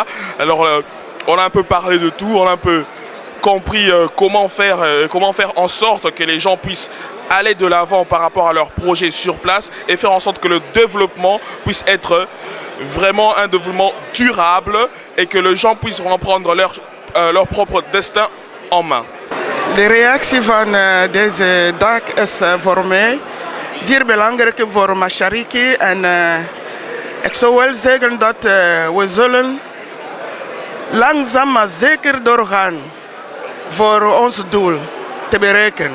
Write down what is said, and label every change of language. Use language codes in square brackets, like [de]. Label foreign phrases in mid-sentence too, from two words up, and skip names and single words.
[fr] Alors on a un peu parlé de tout, on a un peu compris comment faire en sorte que les gens puissent aller de l'avant par rapport à leurs projets sur place et faire en sorte que le développement puisse être vraiment un développement durable et que les gens puissent reprendre leur propre destin en main. [nl] De reactie van deze dag is voor mij zeer belangrijk voor Machariki en ik zou wel zeggen dat we zullen langzaam maar zeker doorgaan voor ons doel te bereiken.